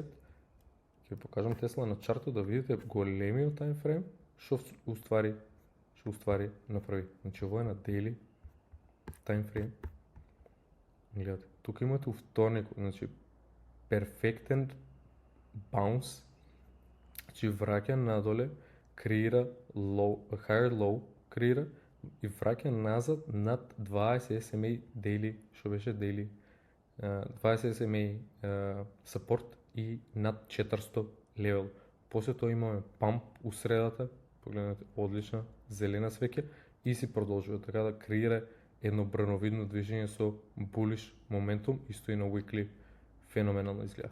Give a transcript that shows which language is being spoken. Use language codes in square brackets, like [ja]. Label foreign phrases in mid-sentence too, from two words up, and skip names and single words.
[mk] Ќе ви покажам Тесла на чарто да видите големиот таймфрейм што уствари направи. Значи ово е на [en] daily timeframe. [mk] Гледате, тука имате вторник, значи перфектен баунс, значи враќа надоле, креира [en] low, higher low, [mk] креира и враќа назад над 20 [en] SMA daily, [mk] што беше [en] daily 20 SMA support [mk] и над 400 левел. После тоа имаме памп у средата, погледнете, одлична зелена свеќе, и си продолжува така да креира едно брановидно движење со [en] bullish momentum [mk] и стои на weekly феноменално изгледа.